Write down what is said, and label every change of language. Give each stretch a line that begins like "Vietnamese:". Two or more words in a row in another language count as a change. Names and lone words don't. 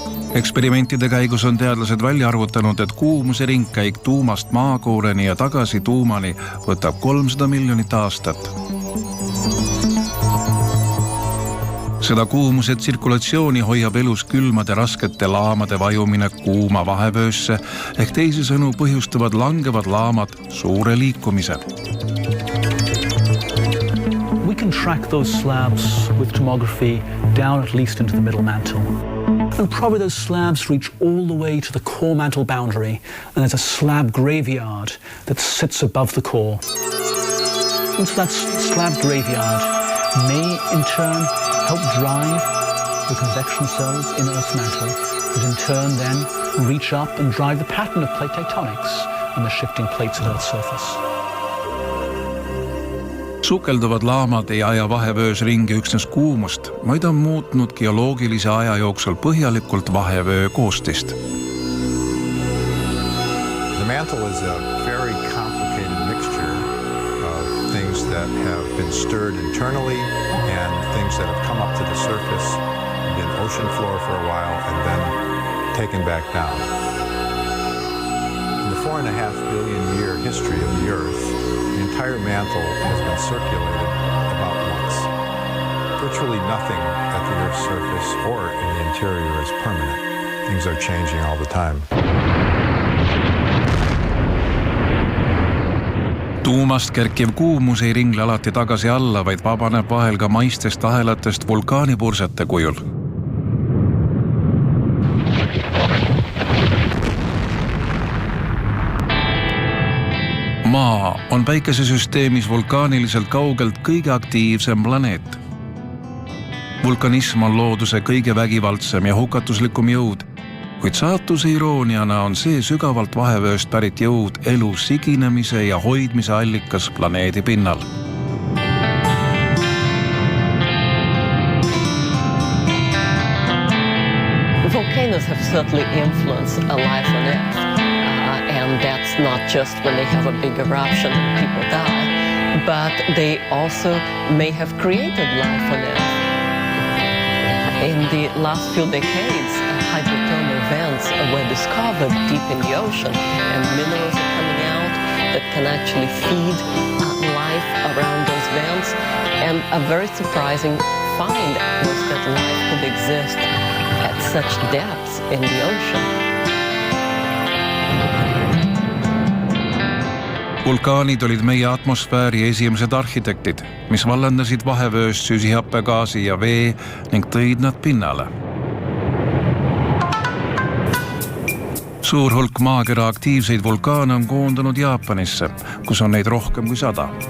Estonian: Eksperimentide käigus on teadlased välja arvutanud, et kuumuse ringkäik tuumast maakooreni ja tagasi tuumani võtab 300 miljonit aastat. Seda kuumuse tsirkulatsiooni hoiab elus külmade raskete laamade vajumine kuuma vahevöösse ehk teisisõnu põhjustavad langevad laamad suure liikumise.
English: We can track those slabs with tomography down at least into the middle mantle. And probably those slabs reach all the way to the core mantle boundary, and there's a slab graveyard that sits above the core. And so that slab graveyard may in turn help drive the convection cells in Earth's mantle, that in turn then reach up and drive the pattern of plate tectonics and the shifting plates at Earth's surface.
Estonian: Sukelduvad laamad ei aja vahevöös ringi üksnes kuumust, vaid on muutnud geoloogilise aja jooksul põhjalikult vahevöö koostist.
English: The mantle is a very complicated mixture of things that have been stirred internally and things that have come up to the surface, been ocean floor for a while, and then taken back down. In the 4.5 billion year history of the Earth, the entire mantle has been circulated about once. Virtually nothing at the Earth's surface or in the interior is permanent. Things are changing all the time.
Estonian: Tuumast kerkiv kuumus ei ringle alati tagasi alla, vaid vabaneb vahel ka maistest ahelatest vulkaanipursete kujul. Maa on päikesesüsteemis vulkaaniliselt kaugelt kõige aktiivsem planeet. Vulkanism on looduse kõige vägivaldsem ja hukatuslikum jõud, kuid saatuse irooniana on see sügavalt vahevööst pärit jõud elu siginemise ja hoidmise allikas planeedi pinnal.
English: Volcanoes have certainly influenced life on Earth. And that's not just when they have a big eruption and people die, but they also may have created life on Earth. In the last few decades, hydrothermal vents were discovered deep in the ocean, and minerals are coming out that can actually feed life around those vents. And a very surprising find was that life could exist at such depths in the ocean.
Estonian: Vulkaanid olid meie atmosfääri esimesed arhitektid, mis vallandasid vahevööst süsihappegaasi ja vee ning tõid nad pinnale. Suur hulk maakera aktiivseid vulkaane on koondunud Jaapanisse, kus on neid rohkem kui 100.